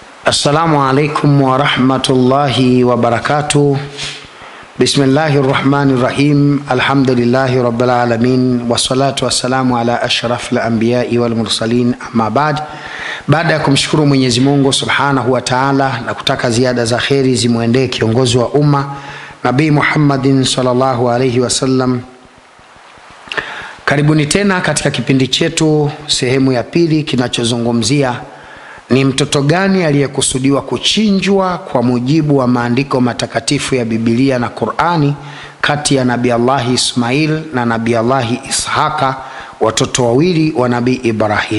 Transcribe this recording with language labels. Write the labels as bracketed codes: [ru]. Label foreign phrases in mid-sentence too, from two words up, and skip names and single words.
[ar] السلام عليكم ورحمة الله وبركاته. بسم الله الرحمن الرحيم. الحمد لله رب العالمين. والصلاة والسلام على أشرف الأنبياء والمرسلين، أما بعد. [sw] Baada ya kumshukuru Mwenyezi Mungu [ar] سبحانه وتعالى [sw] na kutaka ziada za kheri zimuendee kiongozi wa umma Nabii Muhammadin [ar] صلى الله عليه وسلم, [sw] karibuni tena katika kipindi chetu sehemu ya pili kinachozungumzia ni mtoto gani aliyekusudiwa kuchinjwa kwa mujibu wa maandiko matakatifu ya Biblia na Qur'ani kati ya Nabii Allah Ismail na Nabii Allah Ishaka, watoto wawili wa Nabii Ibrahim.